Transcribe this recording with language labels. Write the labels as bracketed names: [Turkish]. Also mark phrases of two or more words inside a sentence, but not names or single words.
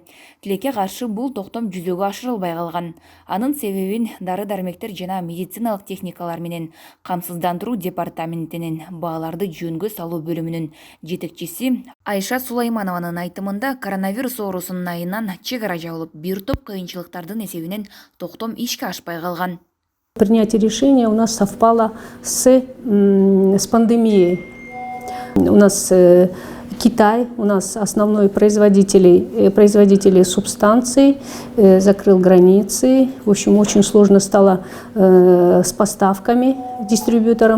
[Kyrgyz] Тилекке каршы бул токтом жүзөгө ашырылбай калган. Анын себебин дары-дармектер жана медициналык техникалар менен камсыздандыруу департаментинин бааларды жөнгө салуу бөлүмүнүн жетекчиси Айша Сулайманованын айтымында, коронавирус оорусунун айынан чек ара жабылып, бир топ кыйынчылыктардын эсебинен токтом ишке ашпай калган. [Russian] Принятие решения у нас совпало с пандемией. У нас Китай, у нас основной производитель субстанций, закрыл границы. В общем, очень сложно стало с поставками дистрибьюторам.